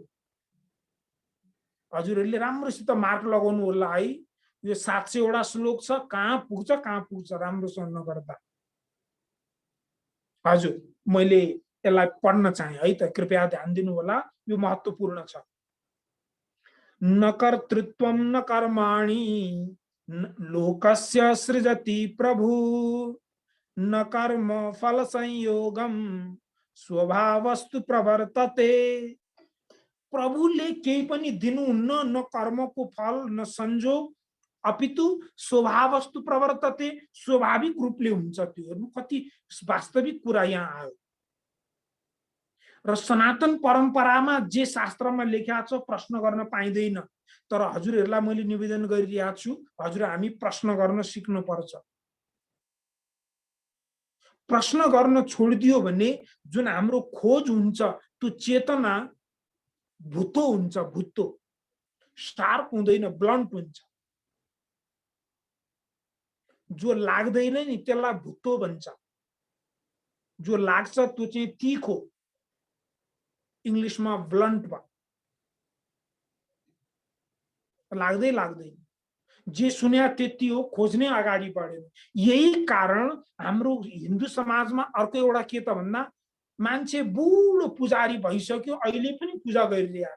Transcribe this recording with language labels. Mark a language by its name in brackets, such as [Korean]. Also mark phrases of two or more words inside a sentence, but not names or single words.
[Nepali] हजुरहरूले राम्रोसित मार्क लगाउनु होला है। यो 700 वटा श्लोक छ, कहाँ पुग्छ राम्रोसँग नगर्दा। हजुर मैले यसलाई पढ्न चाहे है त, कृपया ध्यान दिनु होला, यो महत्त्वपूर्ण छ। [Sanskrit] न कर्तृत्वं न कर्माणि लोकस्य सृजति प्रभु, न कर्म फल संयोगम स्वभावस्तु प्रवर्तते। [Nepali] प्रभुले केही पनि दिनुहुन्न, न कर्मको फल न संयोग, अपितु [Sanskrit] स्वभावस्तु प्रवर्तते, [Nepali] स्वाभाविक रूपले हुन्छ। त्यो कति वास्तविक कुरा यहाँ आयो। र सनातन परम्परामा जे शास्त्रमा लेखिएको छ प्रश्न गर्न पाइँदैन। तर हजुरहरूलाई मैले निवेदन गरिरहेको छु, हजुर हामी प्रश्न गर्न सिक्नु पर्छ। प्रश्न गर्न छोडिदियो भने जुन हाम्रो खोज हुन्छ त्यो चेतना भुत्तो हुन्छ, भुत्तो शार्प हुँदैन, ब्लन्ट हुन्छ। जो लाग्दैन नि त्यसलाई भुत्तो भन्छ, जो लाग्छ त्यो चाहिँ तीखो, [Bhojpuri] इंग्लिश में ब्लंट बा, [Nepali] लाग्दै लाग्दैन। जे सुन्या त्यति हो, खोज्ने अगाडि बढेन। यही कारण हाम्रो हिन्दू समाजमा अर्को एउटा के त भन्दा मान्छे बुढो पुजारी भइसक्यो, अहिले पनि पूजा गरिरहेछ।